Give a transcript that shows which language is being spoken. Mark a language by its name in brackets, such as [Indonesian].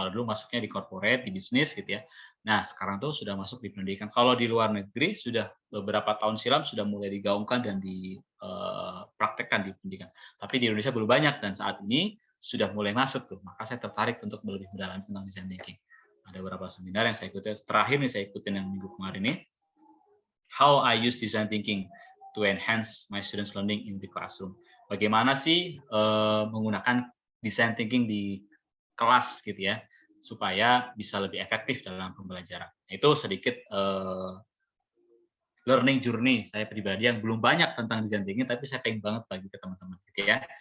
[Indonesian] Kalau dulu masuknya di corporate, di bisnis gitu ya. Nah, sekarang tuh sudah masuk di pendidikan. Kalau di luar negeri sudah beberapa tahun silam sudah mulai digaungkan dan dipraktekkan di pendidikan. Tapi di Indonesia belum banyak dan saat ini sudah mulai masuk tuh. Maka saya tertarik untuk lebih mendalam tentang design thinking. Ada beberapa seminar yang saya ikuti. Terakhir nih saya ikutin yang minggu kemarin ini. [English] How I use design thinking to enhance my students learning in the classroom. [Indonesian] Bagaimana sih menggunakan design thinking di kelas gitu ya supaya bisa lebih efektif dalam pembelajaran. Itu sedikit [English] learning journey [Indonesian] saya pribadi yang belum banyak tentang design thinking, tapi saya pengen banget bagi ke teman-teman gitu ya.